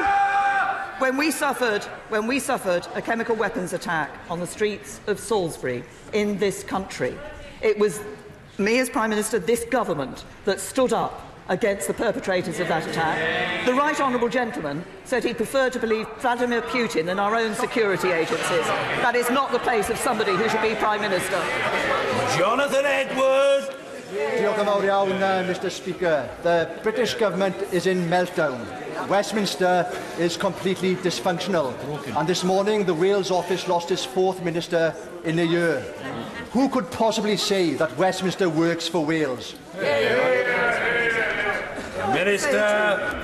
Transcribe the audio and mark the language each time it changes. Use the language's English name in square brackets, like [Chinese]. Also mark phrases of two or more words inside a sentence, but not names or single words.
[English] When we suffered a chemical weapons attack on the streets of Salisbury in this country, it was me as Prime Minister, this government, that stood up against the perpetrators of that attack. The right honourable gentleman said he preferred to believe Vladimir Putin than our own security agencies. That is not the place of somebody who should be Prime Minister. Jonathan Edward. [Welsh] Diolch yn fawr iawn, [English] Mr. Speaker. The British government is in meltdown. Westminster is completely dysfunctional. And this morning, the Wales office lost its fourth minister in a year. Who could possibly say that Westminster works for Wales? Minister.